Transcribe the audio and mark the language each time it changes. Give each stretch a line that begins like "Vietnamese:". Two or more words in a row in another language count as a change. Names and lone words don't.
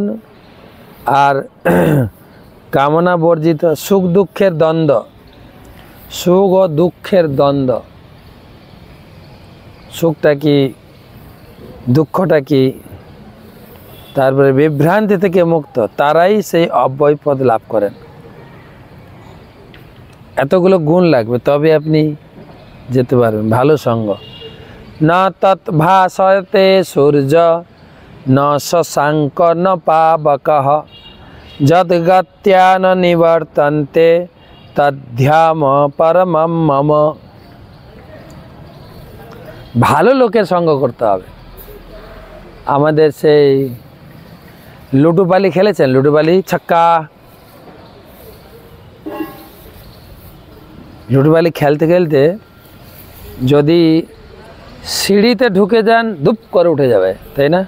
Bangla: আর কামনা বর্জিত, সুখ দুঃখের দ্বন্দ্ব, সুখ ও দুঃখের দ্বন্দ্ব, সুখটা কি দুঃখটা কি, তারপরে বিভ্রান্তি থেকে মুক্ত, তারাই সেই অব্যয় পদ লাভ করেন। এতগুলো গুণ লাগবে, তবে আপনি যেতে পারবেন। ভালো সঙ্গ,
Sanskrit: না তৎ ভাসতে সূর্য ন শশাঙ্ক ন পাবকঃ যদ্গত্যা ন নিবর্তন্তে তদ্ধাম পরমম মম।
Bangla: ভালো লোকের সঙ্গ করতে হবে। আমাদের সেই লুডুপালি খেলেছেন, লুডুপালি ছক্কা, লুডুপালি খেলতে খেলতে যদি সিঁড়িতে ঢুকে যান ধুপ করে উঠে যাবে, তাই না?